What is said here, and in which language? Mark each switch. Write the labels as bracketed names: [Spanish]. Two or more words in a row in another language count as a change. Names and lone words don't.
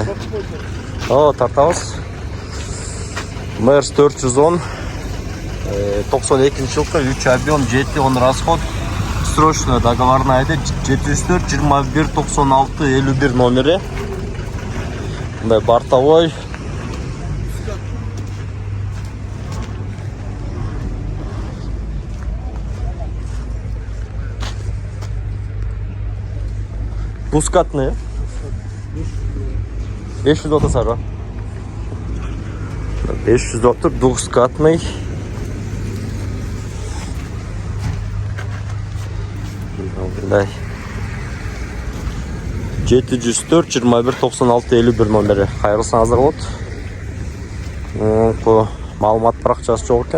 [Kyrgyz] Тартабыз. Мерс 410 92 жылкы 3 объем 7 расход. [Russian] Срочно договорная [Kyrgyz] 704 21 96 51 номери. Мындай бортовой. Двускатный. 500 отыр. 500 отыр, двускатный. Мындай 704 21 96 51 номери. Кайрылсаңыздар болот. Маалымат баракчасы жок экен.